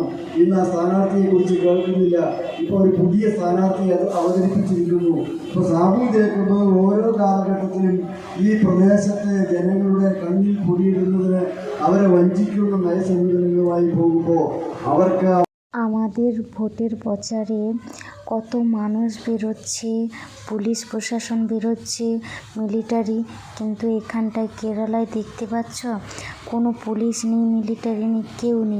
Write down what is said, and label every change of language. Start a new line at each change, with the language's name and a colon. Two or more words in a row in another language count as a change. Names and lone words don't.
Malayalam: ഇന്ന് ആ സ്ഥാനാർത്ഥിയെക്കുറിച്ച് കേൾക്കുന്നില്ല. ഇപ്പോൾ ഒരു പുതിയ സ്ഥാനാർത്ഥി അത് അവതരിപ്പിച്ചിരിക്കുന്നു. ഇപ്പോൾ സാബു ജേക്കബ് ഓരോ കാലഘട്ടത്തിലും ഈ പ്രദേശത്തെ জনങ്ങളുടെ കണ്ണിൽ പൊടിയിടുന്നതിന് അവരെ വഞ്ചിക്കുന്ന നയസമീപനങ്ങളുമായി പോകുമ്പോൾ അവർക്ക്
Bangla: আমাদের ভোটের প্রচারে কত মানুষ বেরোচ্ছে, পুলিশ প্রশাসন বেরোচ্ছে, মিলিটারি, কিন্তু এখানটায় কেরালায় দেখতে পাচ্ছ কোনো পুলিশ নেই, মিলিটারি নেই, কেউ নেই।